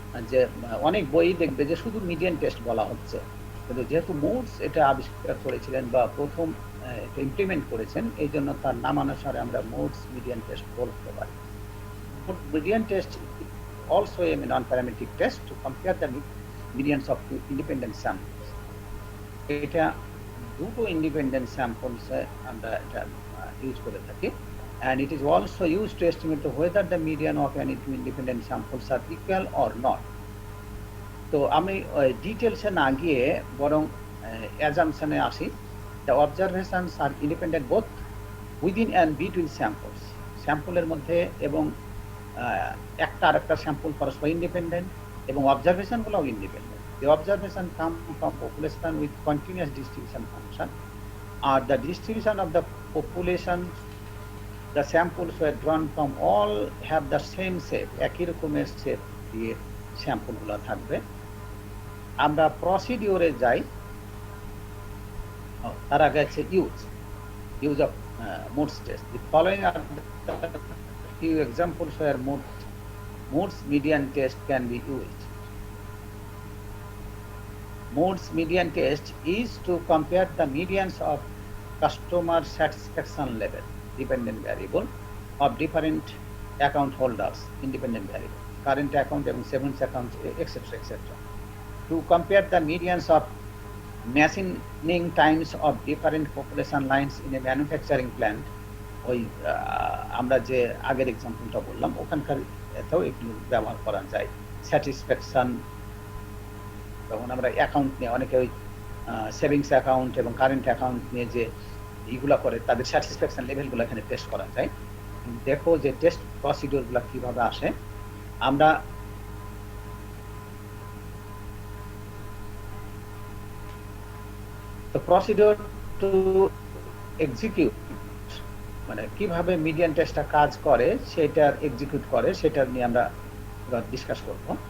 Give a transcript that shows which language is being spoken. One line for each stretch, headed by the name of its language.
Bangla: যে অনেক বই দেখবে যে শুধু মিডিয়ান টেস্ট বলা হচ্ছে, কিন্তু যেহেতু মুডস এটা আবিষ্কার করেছিলেন বা প্রথম এটা ইমপ্লিমেন্ট করেছেন, এই জন্য তার নামানুসারে আমরা মুডস মিডিয়ান টেস্ট বলতে পারি।
English: Median test also a non parametric test to compare the medians of two independent samples.
Bangla: এটা দুটো ইন্ডিপেন্ডেন্ট স্যাম্পলস আমরা এটা ইউজ করে থাকি,
English: and it is also used to estimate whether the median of any two independent samples are equal or not.
Bangla: তো আমি ডিটেলসে না গিয়ে বরং অ্যাজাম্পশনে আসি।
English: the observations are independent both within and between samples,
Bangla: স্যাম্পলের মধ্যে এবং একটা আরেকটা স্যাম্পল পরস্পর ইন্ডিপেন্ডেন্ট, এবং অবজারভেশনগুলোও independent.
English: the observation come from population with continuous distribution function, or the distribution of the population, the samples were drawn from all have the same shape,
Bangla: একই রকমের shape দিয়ে স্যাম্পলগুলো থাকবে। আমরা প্রসিডিওরে যাই, তার আগে আছে use of moods test.
English: The following are the few examples where Moore's median test can be used. Moore's median test is to compare the medians of customer satisfaction level, dependent variable, of different account holders, independent variable, current account and savings account, etc. To compare the medians of machining times of different population lines in a manufacturing plant,
Bangla: ওই আমরা যে আগের এক্সাম্পলটা বললাম ওখানকার এতেও এগুলো ব্যবহার করা যায়। স্যাটিসফ্যাকশন, যখন আমরা অ্যাকাউন্ট নিয়ে অনেকে ওই সেভিংস অ্যাকাউন্ট এবং কারেন্ট অ্যাকাউন্ট নিয়ে যে এইগুলো করে, তাদের স্যাটিসফ্যাকশন লেভেলগুলো এখানে টেস্ট করা যায়। দেখো যে টেস্ট প্রসিডিওরগুলো কিভাবে আসে। আমরা তো প্রসিডিওর টু এক্সিকিউট, মানে কিভাবে মিডিয়ান টেস্টটা কাজ করে সেটা এক্সিকিউট করে, সেটা নিয়ে আমরা ডিসকাস করব।